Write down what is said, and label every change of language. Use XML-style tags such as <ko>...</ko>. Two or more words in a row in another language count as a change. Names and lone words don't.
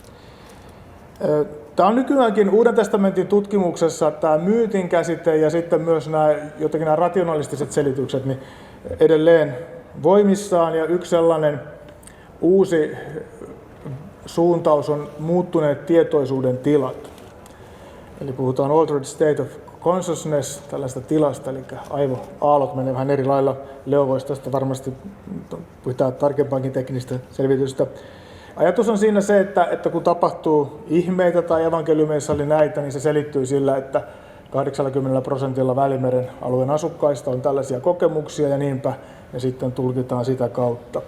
<fi>Tämä on nykyäänkin Uuden testamentin tutkimuksessa tämä myytin käsite ja sitten myös jotenkin nämä rationalistiset selitykset niin edelleen voimissaan. Ja yksi sellainen uusi suuntaus on muuttuneet tietoisuuden tilat. Eli puhutaan</fi> <en>altered state of consciousness,</en> <fi>tällaista tilasta, eli aivoaallot menee vähän eri lailla. Leo voisi tästä varmasti pitää tarkempaankin teknistä selvitystä. Ajatus on siinä se, että kun tapahtuu ihmeitä tai evankeliumeissa oli näitä, niin se selittyy sillä, että 80% Välimeren alueen asukkaista on tällaisia kokemuksia ja niinpä ne sitten tulkitaan sitä kautta.</fi>